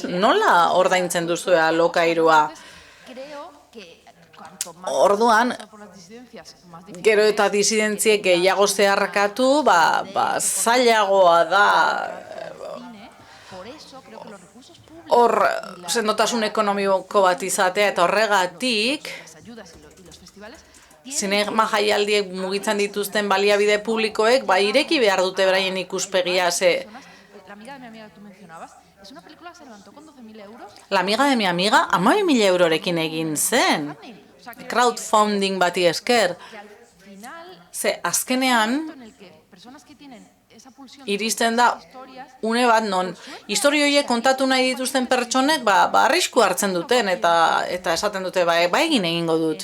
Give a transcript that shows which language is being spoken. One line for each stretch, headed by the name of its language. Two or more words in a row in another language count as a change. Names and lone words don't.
Basque: Nola ordaintzen duzu alokairua? Orduan, gero eta disidentziek gehiago zeharkatu, zailagoa da hor sendotasun ekonomiko bat izatea, eta horregatik zinema jaialdiek mugitzen dituzten baliabide publikoek, ireki behar dute beraien ikuspegia, ze... La amiga de mi amiga, 12.000 eurorekin egin zen. Crowdfunding bati esker. Ze, azkenean, iristen da une bat non historia horiek kontatu nahi dituzten pertsonek arrisku hartzen duten eta esaten dute egin egingo dut.